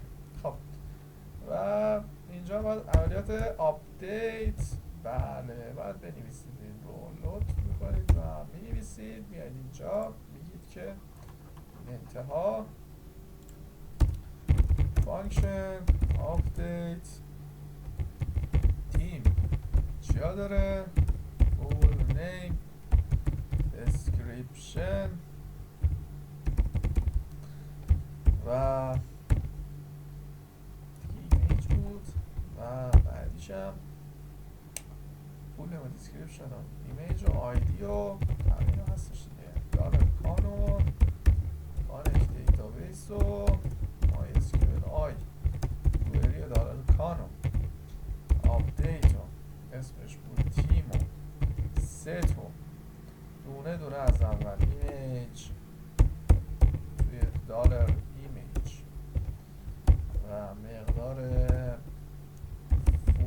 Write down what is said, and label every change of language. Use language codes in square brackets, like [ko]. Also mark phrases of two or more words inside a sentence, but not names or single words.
[fa] خب و اینجا باید عملیات آپدیت، بله باید بنویسید، این رو لود میکنید و مینویسید، میاد اینجا میگید که انتها فانکشن آپدیت تیم چیا داره؟ [en] full name description [fa] و ایمیج بود و بعدیشم [en] full name description [fa] و ایمیج و آیدی و همین هستش دیگه. دالر کانون کانکت دیتابیس و MySQL کوئری دالر کانون آپدیت و اسمش بود تیم و ست و دونه دونه از اول ایمیج توی دالر ایمیج و مقدار